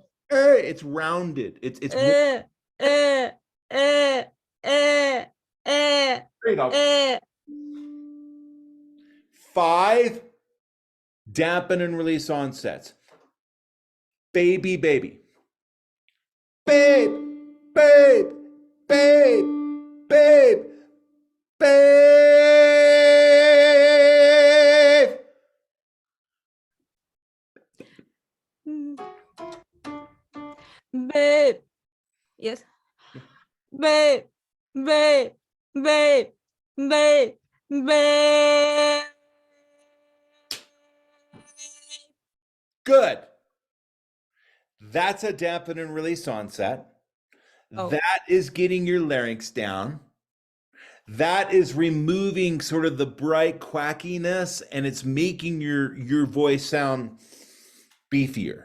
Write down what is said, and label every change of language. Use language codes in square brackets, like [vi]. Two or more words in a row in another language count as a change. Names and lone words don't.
[en] It's rounded. It's there you go. 5 dampen and release onsets. Baby, baby. Babe, babe, babe, babe, babe. Babe. Yes. Babe. Babe. Babe. Babe. Babe. Good. That's a dampen and release onset. Oh. That is getting your larynx down. That is removing sort of the bright quackiness, and it's making your voice sound beefier.